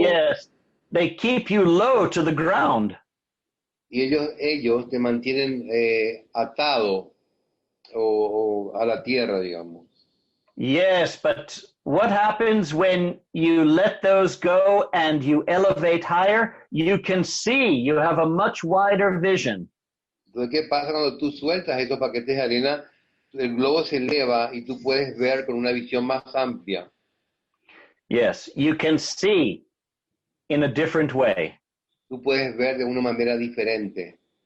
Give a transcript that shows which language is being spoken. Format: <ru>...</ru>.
<en>Yes, they keep you low to the ground.</en> <es>Y ellos te mantienen atado o a la tierra, digamos.</es> <en>Yes, but what happens when you let those go and you elevate higher? You can see, you have a much wider vision.</en> <es>Entonces, ¿qué pasa cuando tú sueltas esos paquetes de arena? El globo se eleva y tú puedes ver con una visión más amplia.</es> <en>Yes, you can see in a different way.</en> <es>Tú puedes ver de una manera diferente.</es>